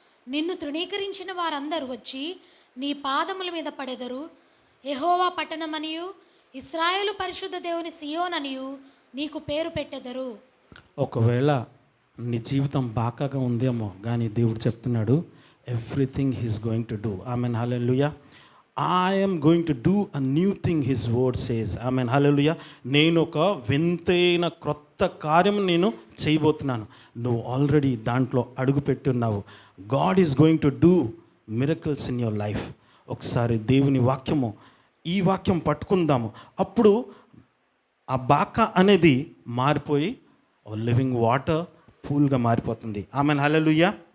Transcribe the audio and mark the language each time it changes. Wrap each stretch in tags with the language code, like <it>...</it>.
<te>నిన్ను తృణీకరించిన వారందరూ వచ్చి నీ పాదముల మీద పడెదరు. యెహోవా పట్టణమనియు ఇశ్రాయేలు పరిశుద్ధ దేవుని సియోననియు నీకు పేరు పెట్టెదరు. ఒకవేళ నీ జీవితం బాకాగా ఉందేమో, కానీ దేవుడు చెప్తున్నాడు,</te> <en>Everything he's going to do.</en> <te>Amen hallelujah.</te> <en>I am going to do a new thing, his word says.</en> <te>Amen hallelujah. నేను ఒక వింతైన క్రొత్త కార్యం నేను చేయబోతున్నాను. నువ్వు ఆల్రెడీ దాంట్లో అడుగు పెట్టున్నావు.</te> <en>God is going to do miracles in your life.</en> <te>ఒకసారి దేవుని వాక్యము, ఈ వాక్యం పట్టుకుందాము. అప్పుడు ఆ బాకా అనేది మారిపోయి లివింగ్ వాటర్ పూల్గా మారిపోతుంది. Amen hallelujah.</te>